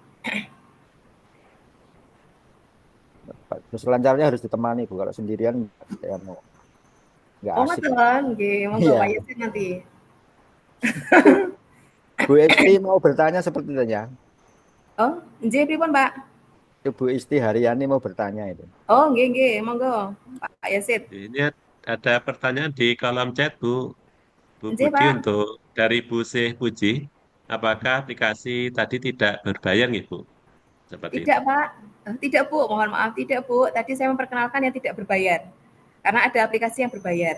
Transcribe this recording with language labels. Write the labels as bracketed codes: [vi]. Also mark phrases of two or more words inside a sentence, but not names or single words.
[id] Terus lancarnya harus ditemani, Bu. Kalau sendirian saya mau nggak Oh, asik. [jv] ngoten, nggih. Monggo [id] Iya. Pak Yasin nanti. Bu Isti mau bertanya sepertinya. [jv] Oh, nggih pripun, Pak? [id] Itu Bu Isti Haryani mau bertanya itu. [jv] Oh, nggih nggih, [id] monggo Pak Yasin. Ini ada pertanyaan di kolom chat, Bu Nggih, Budi Pak. untuk dari Bu Seh Puji. Apakah aplikasi tadi tidak berbayar nih, Bu? Seperti Tidak, itu. Pak. Tidak, Bu. Mohon maaf, tidak, Bu. Tadi saya memperkenalkan yang tidak berbayar. Karena ada aplikasi yang berbayar.